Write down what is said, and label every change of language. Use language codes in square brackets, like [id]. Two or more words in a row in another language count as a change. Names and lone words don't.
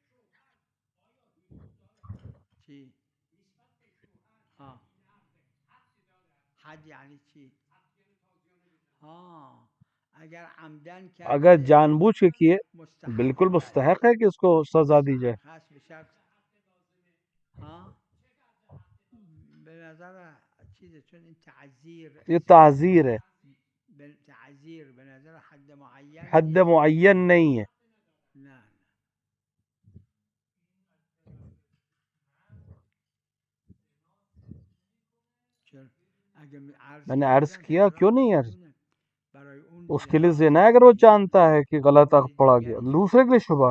[fa] حد یعنی چی؟ [ur] اگر جان بوجھ کے کیے بالکل مستحق ہے کہ اس کو سزا دی جائے. [fa] به نظر چیزه، چون این تعذیر، [ur] یہ تعذیر ہے، [fa] تعذیر به نظر حد معین، [ur] حد معین نہیں ہے. [fa] نه [ur] میں نے عرض کیا کیوں نہیں عرض، اس کے لیے زنا ہے اگر وہ جانتا ہے کہ غلط عقد پڑا گیا، دوسرے کے لیے شبہ ہے.